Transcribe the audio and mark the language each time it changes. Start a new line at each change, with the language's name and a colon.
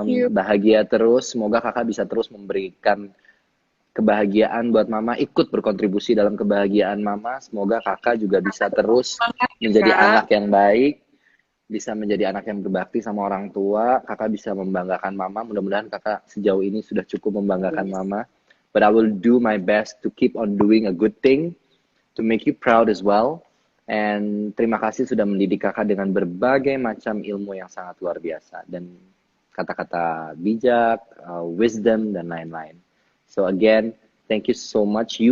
Indonesian: Bahagia terus. Semoga kakak bisa terus memberikan kebahagiaan buat Mama. Ikut berkontribusi dalam kebahagiaan Mama. Semoga kakak juga bisa terus menjadi anak yang baik. Bisa menjadi anak yang berbakti sama orang tua. Kakak bisa membanggakan Mama. Mudah-mudahan kakak sejauh ini sudah cukup membanggakan Mama.
English: But I will do my best to keep on doing a good thing. To make you proud as well. And
Indonesian: terima kasih sudah mendidik kakak dengan berbagai macam ilmu yang sangat luar biasa. Dan kata-kata bijak, wisdom, dan lain-lain.
English: So again, thank you so much.